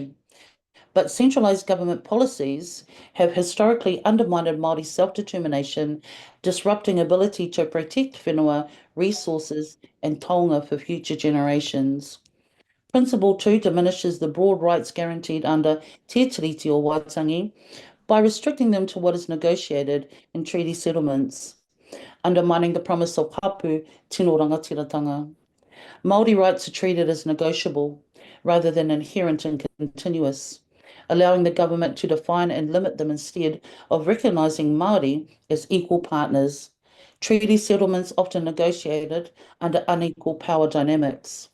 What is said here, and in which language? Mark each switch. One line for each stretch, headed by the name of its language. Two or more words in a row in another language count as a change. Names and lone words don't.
English: But centralised government policies have historically undermined Māori self-determination, disrupting ability to protect whenua, resources and taonga for future generations. Principle 2 diminishes the broad rights guaranteed under Te Tiriti o Waitangi by restricting them to what is negotiated in treaty settlements, undermining the promise of
Māori: hapu tino rangatiratanga.
English: Māori rights are treated as negotiable rather than inherent and continuous, allowing the government to define and limit them instead of recognising Māori as equal partners. Treaty settlements often negotiated under unequal power dynamics.